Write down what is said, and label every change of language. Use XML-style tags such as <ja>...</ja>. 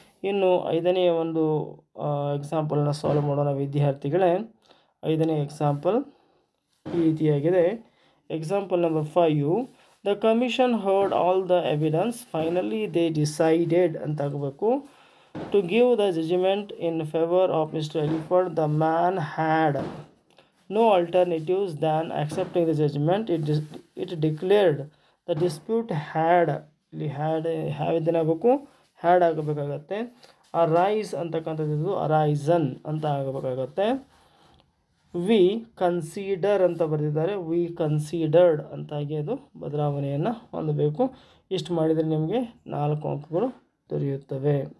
<kn>ಇನ್ನು 5ನೇ ಒಂದು ಎಕ್ಸಾಂಪಲ್ನ ಸಾಲ್ವ್ ಮಾಡೋಣ ವಿದ್ಯಾರ್ಥಿಗಳೇ. 5ನೇ ಎಕ್ಸಾಂಪಲ್ ಈ ರೀತಿಯಾಗಿದೆ. Example number 5</kn> <en>the commission heard all the evidence finally they decided</en> <kn>ಅಂತ ಆಗಬೇಕು.</kn> <en>To give the judgment in favor of Mr. Eliphant, the man had no alternatives than accepting the judgment. It declared the dispute had</en> <kn>ಇದೇನಾಗಬೇಕು had ಆಗಬೇಕಾಗತ್ತೆ. Arise ಅಂತಕ್ಕಂಥದ್ದು ಅರೈಸನ್ ಅಂತ ಆಗಬೇಕಾಗತ್ತೆ. We consider ಅಂತ ಬರೆದಿದ್ದಾರೆ. V considered ಅಂತಾಗಿ ಅದು ಬದಲಾವಣೆಯನ್ನು ಹೊಂದಬೇಕು. ಇಷ್ಟು ಮಾಡಿದರೆ ನಿಮಗೆ 4 ಅಂಕಗಳು ದೊರೆಯುತ್ತವೆ.</kn>